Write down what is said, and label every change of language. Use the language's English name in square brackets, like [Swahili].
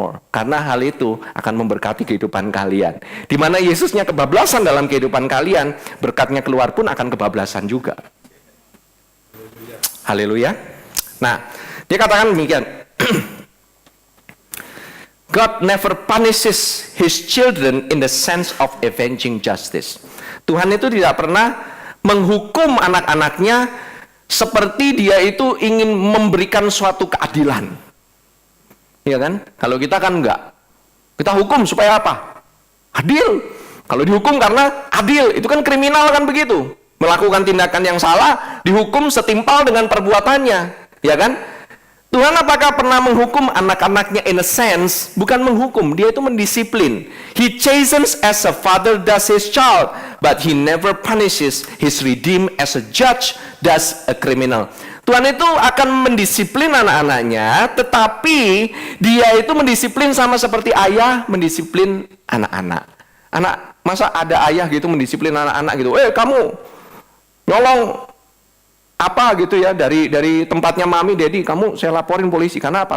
[Indonesian] Karena hal itu akan memberkati kehidupan kalian. Di mana Yesusnya kebablasan dalam kehidupan kalian, berkatnya keluar pun akan kebablasan juga. Haleluya. Nah, dia katakan demikian. [English] God never punishes his children in the sense of avenging justice. [Indonesian] Tuhan itu tidak pernah menghukum anak-anaknya seperti dia itu ingin memberikan suatu keadilan. Iya kan? Kalau kita kan enggak. Kita hukum supaya apa? Adil. Kalau dihukum karena adil, itu kan kriminal kan begitu. Melakukan tindakan yang salah, dihukum setimpal dengan perbuatannya. Ya kan? Tuhan apakah pernah menghukum anak-anaknya [English] in a sense? [Indonesian] Bukan menghukum, dia itu mendisiplin. [English] He chastens as a father does his child, but he never punishes his redeemed as a judge does a criminal. [Indonesian] Tuhan itu akan mendisiplin anak-anaknya, tetapi dia itu mendisiplin sama seperti ayah mendisiplin anak-anak. Masa ada ayah gitu mendisiplin anak-anak gitu, kamu nyolong apa gitu ya dari tempatnya mami, daddy, kamu saya laporin polisi karena apa?